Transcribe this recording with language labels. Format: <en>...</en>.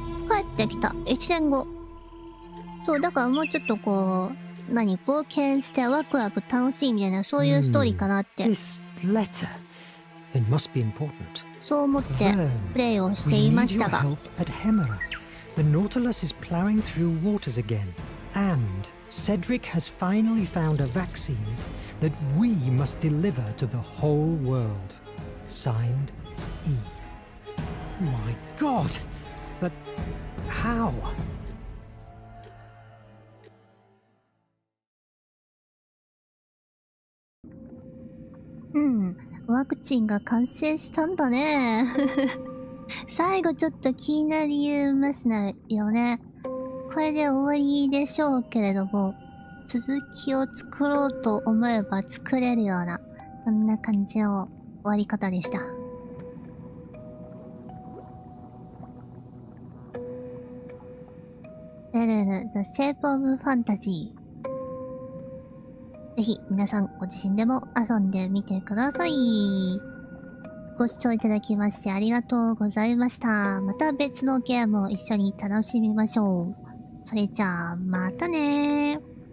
<ja>帰ってきた。1年後。そう、だからもうちょっと冒険してワクワク楽しいみたいな、そういうストーリーかなって。</ja> <en>This letter, it must be important.</en> <ja>そう思ってプレイをしていましたが。</ja> <en>We need your help at Hemera. The Nautilus is plowing through waters again, and Cedric has finally found a vaccine that we must deliver to the whole world. Signed, E. Oh my God! But how?</en> <ja>うん。ワクチンが完成したんだね。最後ちょっと気になりますよね。これで終わりでしょうけれども、続きを作ろうと思えば作れるような、そんな感じの終わり方でした。ベルヌ The Shape of Fantasy。ぜひ皆さんご自身でも遊んでみてください。ご視聴いただきましてありがとうございました。また別のゲームを一緒に楽しみましょう。それじゃあ、またねー。</ja>